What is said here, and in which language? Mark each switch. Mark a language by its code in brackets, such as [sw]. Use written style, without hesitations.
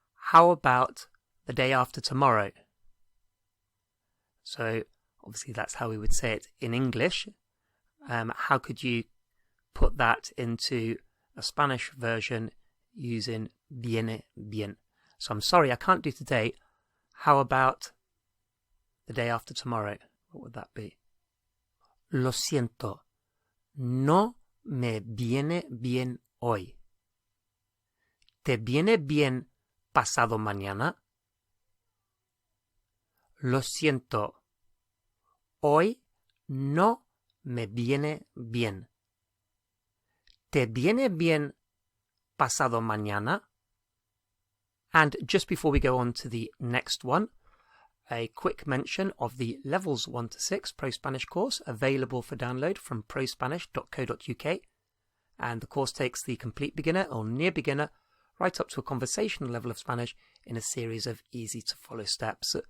[en] How about the day after tomorrow? So obviously that's how we would say it in English. How could you put that into a Spanish version using viene bien? So I'm sorry, I can't do today. How about the day after tomorrow? What would that be? [es] Lo siento, no me viene bien hoy. ¿Te viene bien pasado mañana? Lo siento, hoy no me viene bien. ¿Te viene bien pasado mañana? [en] And just before we go on to the next one, a quick mention of the Levels 1 to 6 ProSpanish course available for download from prospanish.co.uk. and the course takes the complete beginner or near beginner right up to a conversational level of Spanish in a series of easy-to-follow steps.